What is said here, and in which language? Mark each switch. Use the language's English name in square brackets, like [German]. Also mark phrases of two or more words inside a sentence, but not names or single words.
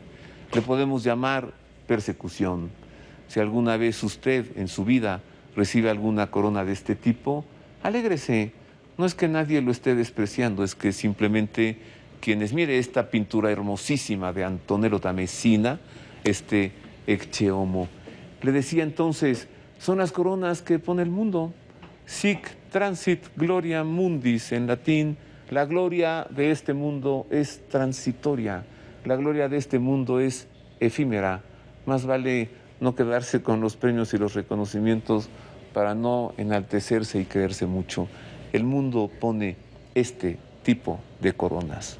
[Spanish] Le podemos llamar persecución. Si alguna vez usted en su vida recibe alguna corona de este tipo, alégrese. No es que nadie lo esté despreciando, es que simplemente quienes, mire esta pintura hermosísima de Antonello da Messina, este Ecce Homo, le decía entonces, son las coronas que pone el mundo. [Latin] Sic transit gloria mundis, [Spanish] en latín, la gloria de este mundo es transitoria, la gloria de este mundo es efímera. Más vale no quedarse con los premios y los reconocimientos para no enaltecerse y creerse mucho. El mundo pone este tipo de coronas.